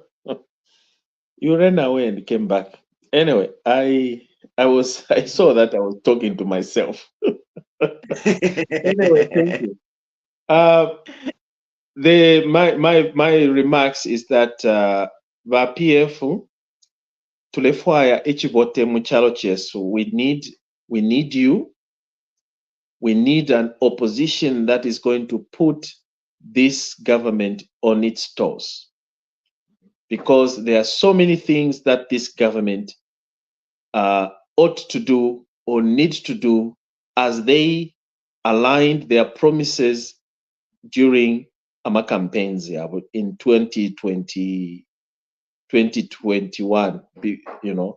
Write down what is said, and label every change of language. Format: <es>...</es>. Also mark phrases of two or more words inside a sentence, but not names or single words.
<en>You ran away and came back. Anyway, I saw that I was talking to myself. Anyway, thank you. My remarks is that</en> <bem>va PF tulefwaya echivote muchalo chesu.</bem> <en>We need you. We need an opposition that is going to put this government on its toes, because there are so many things that this government ought to do or need to do as they aligned their promises during our campaigns in 2020, 2021, you know.</en>